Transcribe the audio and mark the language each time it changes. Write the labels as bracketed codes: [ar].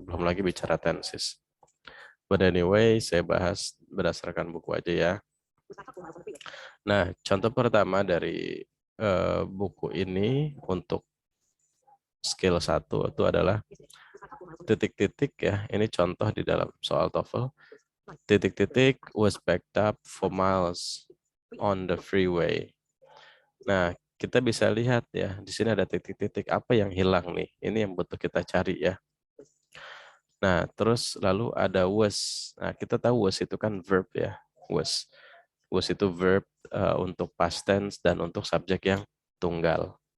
[id] Belum lagi bicara tenses. [en] But anyway, [id] saya bahas berdasarkan buku aja ya. Nah, contoh pertama dari buku ini untuk skill 1 itu adalah titik-titik ya. Ini contoh di dalam soal TOEFL. [en] Titik-titik was backed up for miles on the freeway. [id] Nah, kita bisa lihat ya, di sini ada titik-titik apa yang hilang nih. Ini yang butuh kita cari ya. Nah, terus lalu ada was. Nah, kita tahu was itu kan verb ya. Was. Was itu verb untuk past tense dan untuk subjek yang tunggal.